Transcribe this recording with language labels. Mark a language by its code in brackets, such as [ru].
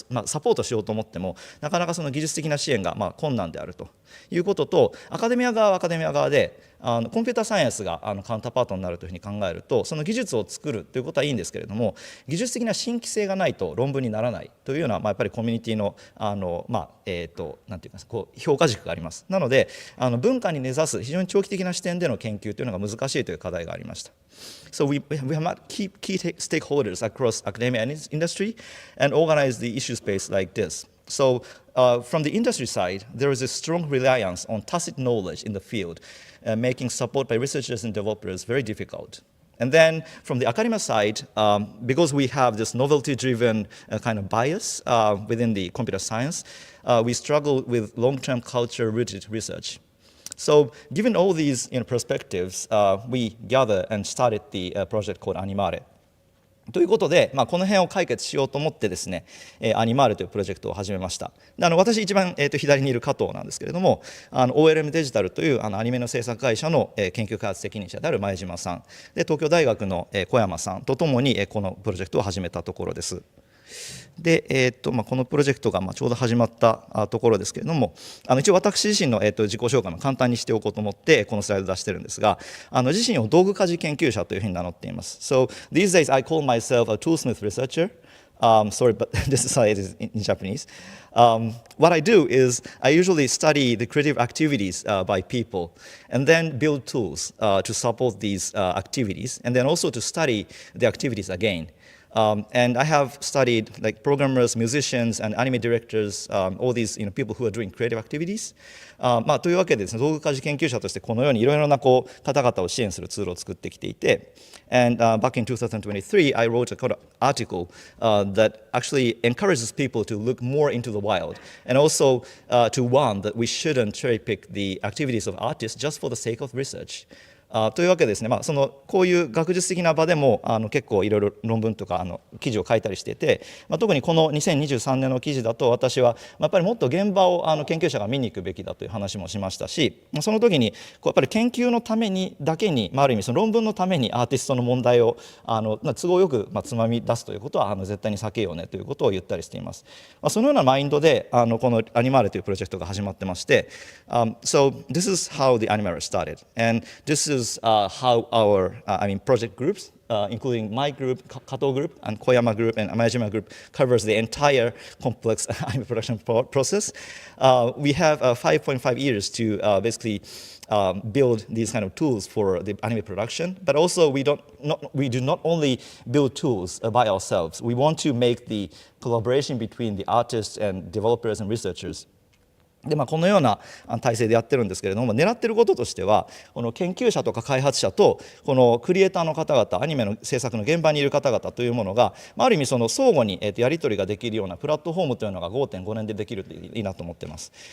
[ja] サポートしようと思ってもなかなかその技術的な支援が困難であるということと、アカデミア側はアカデミア側でコンピューターサイエンスがカウンターパートになるというふうに考えると、その技術を作るということはいいんですけれども、技術的な新規性がないと論文にならないというような、やっぱりコミュニティのなんていうか評価軸があります。なので文化に根ざす非常に長期的な視点での研究というのが難しいという課題がありました。 [en] So we have met key stakeholders across academia and industry and organized the issue space like this. So from the industry side, there is a strong reliance on tacit knowledge in the field, making support by researchers and developers very difficult. And then from the academia side, because we have this novelty-driven kind of bias within the computer science, we struggle with long-term culture-rooted research. So given all these perspectives, we gathered and started the project called Animāre. [ja] ということで、この辺を解決しようと思ってですね、アニマーレというプロジェクトを始めました。で私一番、左にいる加藤なんですけれども、OLM デジタルというアニメの制作会社の、研究開発責任者である前島さんで、東京大学の、小山さんとともに、このプロジェクトを始めたところです。でこのプロジェクトがちょうど始まったところですけれども、一応私自身の自己紹介も簡単にしておこうと思ってこのスライド出してるんですが、自身を道具家事研究者というふうに名乗っています。 [en] So these days I call myself a toolsmith researcher. Sorry, but this is how it is in Japanese. What I do is I usually study the creative activities by people and then build tools to support these activities, and then also to study the activities again. And I have studied like programmers, musicians, and anime directors, all these people who are doing creative activities. [ja] というわけでですね、道具家事研究者としてこのようにいろいろな方々を支援するツールを作ってきていて、 [en] and back in 2023, I wrote an article that actually encourages people to look more into the wild, and also to warn that we shouldn't cherry pick the activities of artists just for the sake of research. [ja] というわけでですね、こういう学術的な場でも結構いろいろ論文とか記事を書いたりしていて、特にこの2023年の記事だと私はやっぱりもっと現場を研究者が見に行くべきだという話もしましたし、その時にやっぱり研究のためにだけに、ある意味その論文のためにアーティストの問題を都合よくつまみ出すということは絶対に避けようねということを言ったりしています。そのようなマインドでこのアニマーレというプロジェクトが始まってまして、 [en] So this is how the Animāre started, and this is how our project groups, including my group, Kato group, and Koyama group, and Amajima group, covers the entire complex anime production process. We have 5.5 years to basically build these kind of tools for the anime production, but also we do not only build tools by ourselves. We want to make the collaboration between the artists and developers and researchers. [ja] でこのような体制でやってるんですけれども、狙ってることとしてはこの研究者とか開発者とこのクリエイターの方々、アニメの制作の現場にいる方々というものがある意味その相互にやり取りができるようなプラットフォームというのが 5.5 年でできるといいなと思ってます。